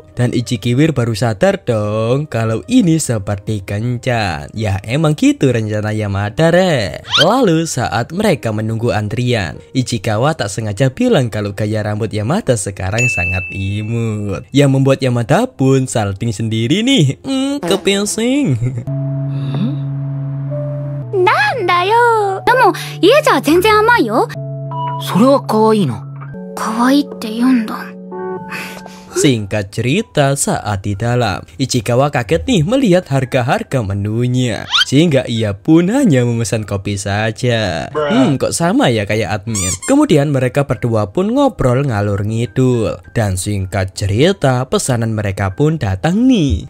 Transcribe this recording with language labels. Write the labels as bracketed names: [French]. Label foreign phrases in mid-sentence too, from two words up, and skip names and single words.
[Indonesian] Dan Ichikiwir baru sadar dong kalau ini seperti kencan. Ya emang gitu rencana Yamada re. Lalu saat mereka menunggu menunggu antrian. Ichikawa tak sengaja bilang kalau gaya rambut Yamada sekarang sangat imut, yang membuat Yamada pun salting sendiri nih. Kepingsing. [Japanese] なんだよ。でも家じゃ全然甘いよ。それは可愛いな。可愛いって言うんだ。 [Indonesian] Singkat cerita, saat di dalam, Ichikawa kaget nih melihat harga-harga menunya, sehingga ia pun hanya memesan kopi saja. Kok sama ya kayak admin. Kemudian mereka berdua pun ngobrol ngalur ngidul, dan singkat cerita pesanan mereka pun datang nih.